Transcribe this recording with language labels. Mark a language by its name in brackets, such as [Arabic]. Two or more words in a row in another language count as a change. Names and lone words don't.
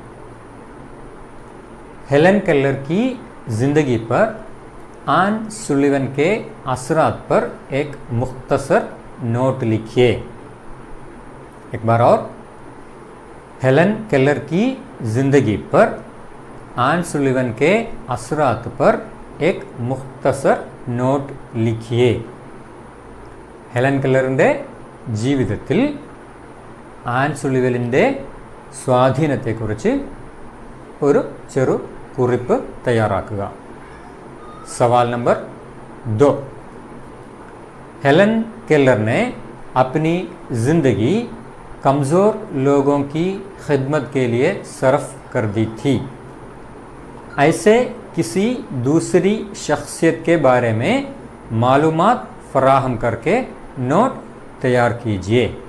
[Urdu] ہیلن کیلر کی زندگی پر آن سلیوان کے اثرات پر ایک مختصر نوٹ لکھیے. ایک بار اور۔ ہیلن کیلر کی زندگی پر آن سلیوان کے اثرات پر ایک مختصر نوٹ لکھیے. [Malayalam] ഹെലൻ കെല്ലറിൻ്റെ ജീവിതത്തിൽ ആൻ സുളിവലിൻ്റെ സ്വാധീനത്തെക്കുറിച്ച് ഒരു ചെറു കുറിപ്പ് തയ്യാറാക്കുക. [Urdu] سوال نمبر 2. ہیلن کیلر نے اپنی زندگی کمزور لوگوں کی خدمت کے لیے صرف کر دی تھی. ایسی کسی دوسری شخصیت کے بارے میں معلومات فراہم کر کے نوٹ تیار کیجیے.